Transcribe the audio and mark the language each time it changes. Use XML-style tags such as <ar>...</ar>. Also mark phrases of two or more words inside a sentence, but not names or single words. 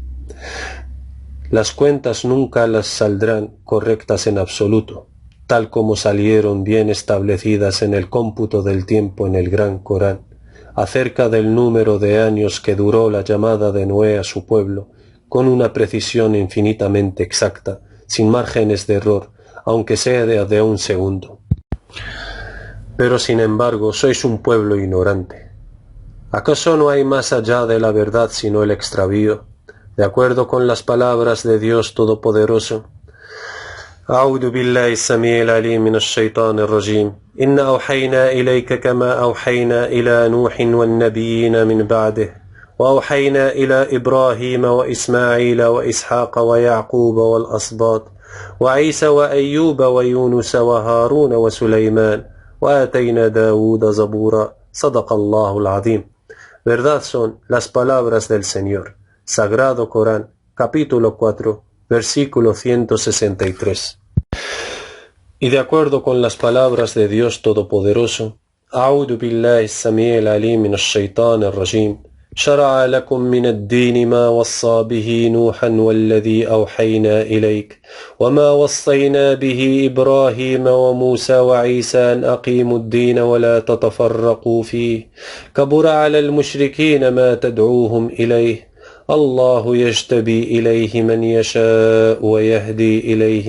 <es>Las cuentas nunca las saldrán correctas en absoluto, tal como salieron bien establecidas en el cómputo del tiempo en el Gran Corán, acerca del número de años que duró la llamada de Noé a su pueblo, con una precisión infinitamente exacta, sin márgenes de error, aunque sea de un segundo. Pero sin embargo sois un pueblo ignorante. ¿Acaso no hay más allá de la verdad sino el extravío? De acuerdo con las palabras de Dios Todopoderoso.</es> <ar>أعوذ بالله السميع العليم من الشيطان الرجيم إنا أوحينا إليك كما أوحينا إلى نوح والنبيين من بعده وأوحينا إلى إبراهيم وإسماعيل وإسحاق ويعقوب والأسباط وعيسى وأيوب ويونس وهارون وسليمان وآتينا داود زبورا صدق الله العظيم.</ar> <es>Verdad son las palabras del Señor. Sagrado Corán, capítulo 4, versículo 163. Y de acuerdo con las palabras de Dios Todopoderoso,</es> <ar>أعوذ بالله السميع العليم من الشيطان الرجيم شرع لكم من الدين ما وصى به نوحا والذي أوحينا إليك وما وصينا به إبراهيم وموسى وعيسى أن أقيموا الدين ولا تتفرقوا فيه كبر على المشركين ما تدعوهم إليه الله يجتبي إليه من يشاء ويهدي إليه</ar>